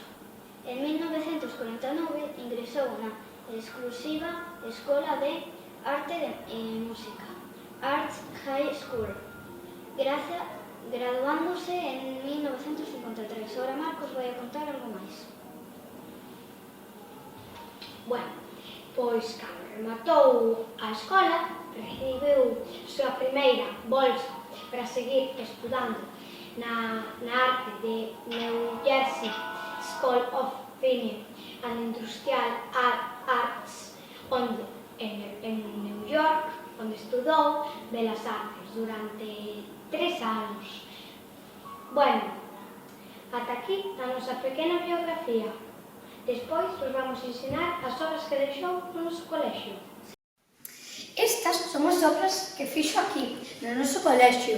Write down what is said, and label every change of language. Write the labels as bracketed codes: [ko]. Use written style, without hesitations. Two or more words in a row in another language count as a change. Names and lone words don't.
[gl] En 1949 ingresou na exclusiva Escola de Arte e Música, Arts High School, graduándose en 1953. Ahora Marcos vai a contar algo máis. Pois, cando rematou a escola, recibiu a súa primeira bolsa para seguir estudando na arte de New Jersey School of Fine and Industrial Arts, en New York, onde estudou Belas Artes durante 3 anos. Ata aquí a nosa pequena biografía. Despois vos vamos ensinar as obras que deixou no noso colexio. Estas son as obras que fixo aquí, no noso colexio.